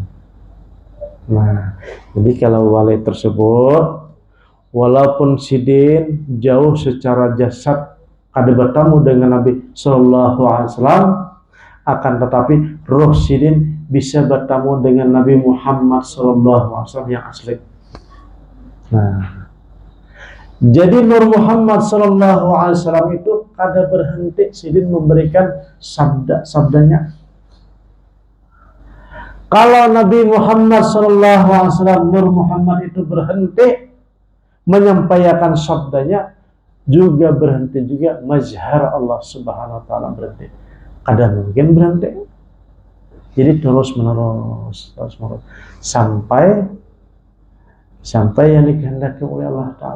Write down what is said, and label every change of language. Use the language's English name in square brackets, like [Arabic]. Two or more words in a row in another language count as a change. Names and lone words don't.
[Banjar] Nah, jadi kalau wali tersebut walaupun sidin jauh secara jasad kada bertemu dengan Nabi [Arabic] صلى الله عليه وسلم, [Banjar] akan tetapi roh sidin bisa bertemu dengan Nabi Muhammad [Arabic] صلى الله عليه وسلم [Banjar] yang asli. Nah, jadi Nur Muhammad [Arabic] صلى الله عليه وسلم [Banjar] itu kada berhenti sidin memberikan sabdanya. [Indonesian] Kalau Nabi Muhammad [Arabic] صلى الله عليه وسلم, [Indonesian] Nur Muhammad itu berhenti menyampaikan sabdanya, juga berhenti juga mazhar Allah [Arabic] سبحانه وتعالى [Indonesian] berhenti. [Banjar] Kada mungkin berhenti. [Indonesian] Jadi terus menerus sampai yang dikehendaki oleh Allah taala.